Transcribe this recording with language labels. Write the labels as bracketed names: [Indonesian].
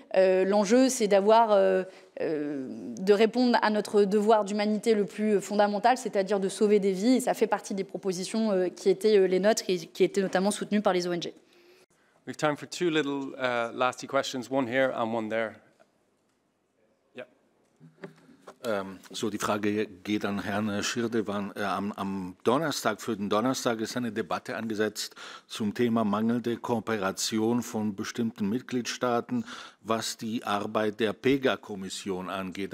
[French] L'enjeu, c'est de répondre à notre devoir d'humanité le plus fondamental, c'est-à-dire de sauver des vies. Et ça fait partie des propositions qui étaient les nôtres et qui étaient notamment soutenues par les ONG. [English] We have time for two little lasty questions, one here and one there. Yeah. [German] So, die Frage geht an Herrn Schirdewan. Am Donnerstag, für den Donnerstag ist eine Debatte angesetzt zum Thema mangelnde Kooperation von bestimmten Mitgliedstaaten, was die Arbeit der PEGA-Kommission angeht.